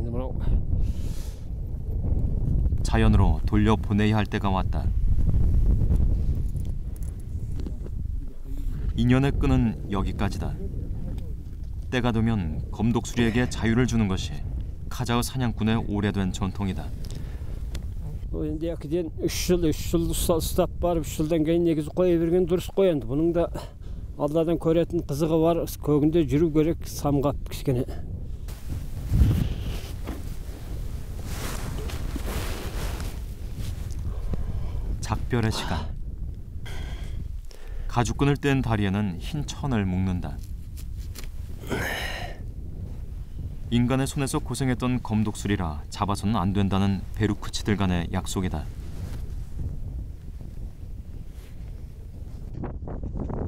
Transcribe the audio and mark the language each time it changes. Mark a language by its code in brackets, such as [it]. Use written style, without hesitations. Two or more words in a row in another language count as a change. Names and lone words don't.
[ko] 자연으로 돌려보내야 할 때가 왔다. 인연의 끈은 여기까지다. 때가 되면 검독수리에게 자유를 주는 것이 카자흐 사냥꾼의 오래된 전통이다. [kk] Енді әкіден 3 жыл ұстап барып 3 жылдан кейін негізі қоя берген дұрыс қой енді. Бұның да Алладан көретін қызығы бар. Көгінде жүру керек, самғап кішкене. [ko] 작별의 시간. 가죽끈을 뗀 다리에는 흰 천을 묶는다. 인간의 손에서 고생했던 검독수리라 잡아서는 안 된다는 베루크치들 간의 약속이다.